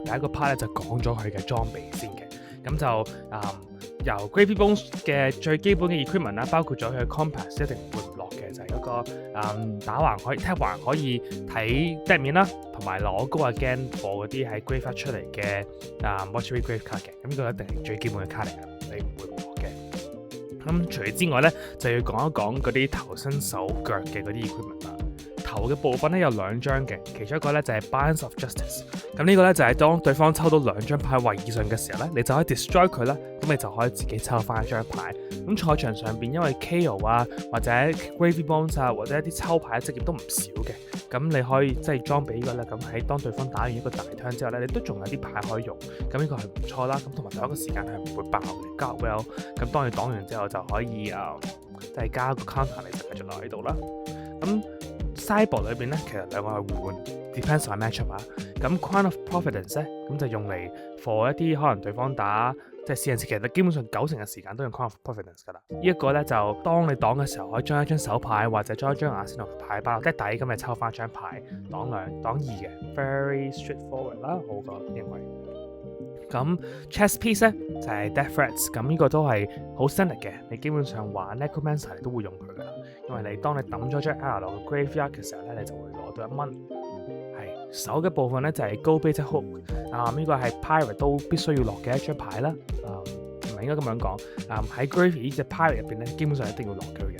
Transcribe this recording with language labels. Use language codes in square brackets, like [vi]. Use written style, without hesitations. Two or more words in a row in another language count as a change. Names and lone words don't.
[yue] 第一個 part 咧就講咗佢嘅裝備先嘅。咁就由 Gravy Bones 嘅最基本嘅 equipment 啦，包括咗佢嘅 compass 一定會唔落嘅，就係嗰個打橫可以 tap 橫可以睇 deck 面啦，同埋攞高 again 貨嗰啲喺 graveyard 出嚟嘅 [en] mortuary grave card [yue] 嘅。咁呢個一定係最基本嘅卡嚟㗎，你唔會唔落嘅。咁除此之外咧，就要講一講嗰啲頭身手腳嘅嗰啲 equipment 啦。頭嘅部分咧有2張嘅，其中一個咧就係 Balance of Justice。咁呢個咧就係當對方抽到2張牌位以上嘅時候咧，你就可以 destroy 佢啦。咁你就可以自己抽翻一張牌。咁賽場上邊因為 KO 啊或者 Gravy Bones 啊或者一啲抽牌嘅職業都唔少嘅，咁你可以即係裝備呢個咧，咁喺當對方打完一個大 turn 之後咧，你都仲有啲牌可以用。咁呢個係唔錯啦。咁同埋同一個時間係唔會爆嘅。 [en] God well， [yue] 咁當你擋完之後就可以即係加個 counter 嚟繼續留喺度啦。咁Sideboard 裏邊咧，其實2個係互換 ， [en] depends on matchup [yue] 啊。咁 Crown of Providence 咧，咁就用嚟 for 一啲可能對方打即係私人設，其實基本上90%嘅時間都用 Crown of Providence 噶啦。呢一個咧就當你擋嘅時候，可以將一張手牌或者將一張 Arsenal 牌包落底，咁咪抽翻張牌擋2嘅 ， [en] very straightforward [yue] 啦，我個認為。咁 [en] chess piece [yue] 咧就係 Death Threats，咁呢個都係好 standard 嘅，你基本上玩 Necromancer 你都會用佢噶啦，因為當你抌咗張 R 落去 graveyard 嘅時候咧，你就會攞到1蚊。係手嘅部分咧就係 Gold-Plated Hook，呢個係 Pirate 都必須要落嘅一張牌啦。唔係應該咁樣講，喺 Gravy 呢隻 Pirate 入邊咧，基本上一定要落佢嘅。